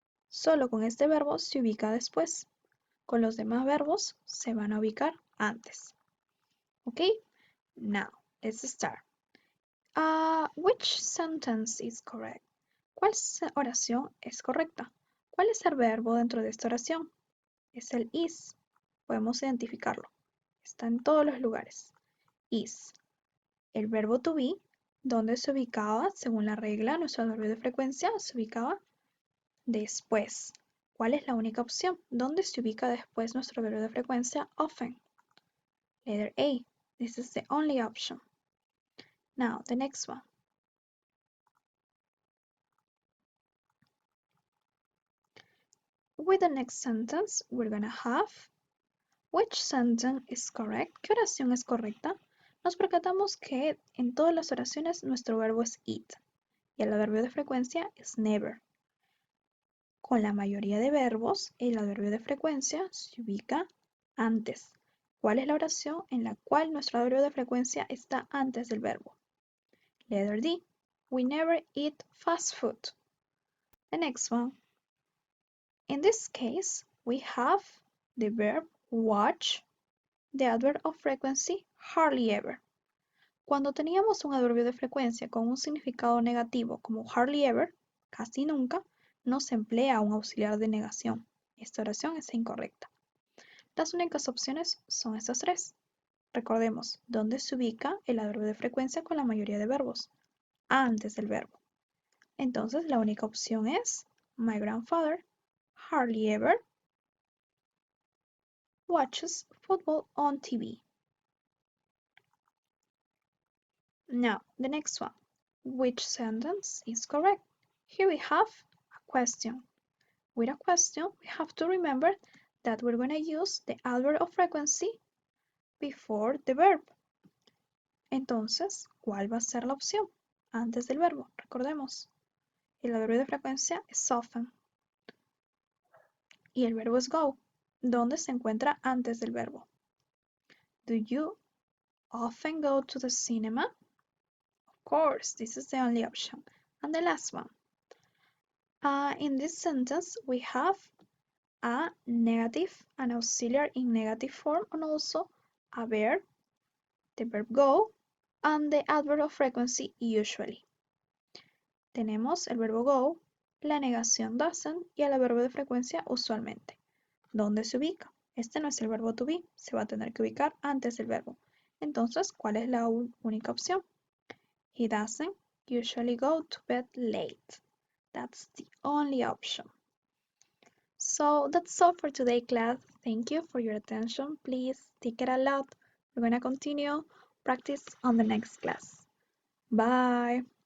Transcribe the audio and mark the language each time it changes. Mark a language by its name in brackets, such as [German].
[Spanish] Solo con este verbo se ubica después. Con los demás verbos se van a ubicar antes. ¿Ok? [English] Now, let's start. Which sentence is correct? [Spanish] ¿Cuál oración es correcta? ¿Cuál es el verbo dentro de esta oración? Es el is. Podemos identificarlo. Está en todos los lugares. Is. El verbo to be, ¿dónde se ubicaba? Según la regla, nuestro adverbio de frecuencia se ubicaba después. ¿Cuál es la única opción? ¿Dónde se ubica después nuestro adverbio de frecuencia? [English] Often. Letter A. This is the only option. Now, the next one. With the next sentence, we're gonna have which sentence is correct? [Spanish] ¿Qué oración es correcta? Nos percatamos que en todas las oraciones nuestro verbo es it y el adverbio de frecuencia es never. Con la mayoría de verbos, el adverbio de frecuencia se ubica antes. ¿Cuál es la oración en la cual nuestro adverbio de frecuencia está antes del verbo? [English] Letter D. We never eat fast food. The next one. In this case, we have the verb watch, the adverb of frequency hardly ever. [Spanish] Cuando teníamos un adverbio de frecuencia con un significado negativo como hardly ever, casi nunca, no se emplea un auxiliar de negación. Esta oración es incorrecta. Las únicas opciones son estas tres. Recordemos, ¿dónde se ubica el adverbio de frecuencia con la mayoría de verbos? Antes del verbo. Entonces la única opción es [English] my grandfather hardly ever watches football on TV. Now, the next one. Which sentence is correct? Here we have a question. With a question, we have to remember that we're going to use the adverb of frequency before the verb. [Spanish] Entonces, ¿cuál va a ser la opción? Antes del verbo, recordemos. El adverbio de frecuencia es often. Y el verbo es go, donde se encuentra antes del verbo. [English] Do you often go to the cinema? Of course, this is the only option. And the last one. In this sentence, we have a negative, an auxiliary in negative form, and also a verb, the verb go, and the adverb of frequency usually. [Spanish] Tenemos el verbo go, la negación doesn't y el adverbio de frecuencia usualmente. ¿Dónde se ubica? Este no es el verbo to be, se va a tener que ubicar antes del verbo. Entonces, ¿cuál es la única opción? [English] He doesn't usually go to bed late. That's the only option. So that's all for today, class. Thank you for your attention. Please take it a lot. We're going to continue practice on the next class. Bye.